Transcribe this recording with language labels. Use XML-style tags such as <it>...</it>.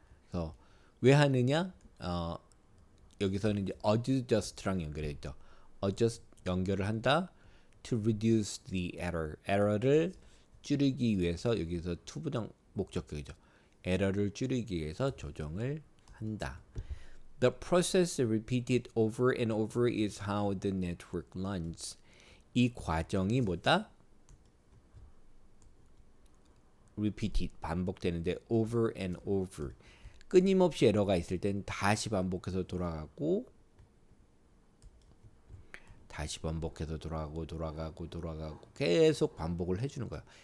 <ko>그래서 왜 하느냐? 여기서는 이제 adjust랑 연결해 있죠. adjust 연결을 한다.</ko> <en>to reduce the error.</en> <ko>error를 줄이기 위해서 여기서 투부정 목적격이죠. error를 줄이기 위해서 조정을 한다.</ko> <en>The process repeated over and over is how the network learns.</en> <ko>이 과정이 뭐다? repeated 반복되는데</ko> <en>over and over</en> <ko>끊임없이 에러가 있을 땐 다시 반복해서 돌아가고 다시 반복해서 돌아가고 계속 반복을 해주는 거야.</ko>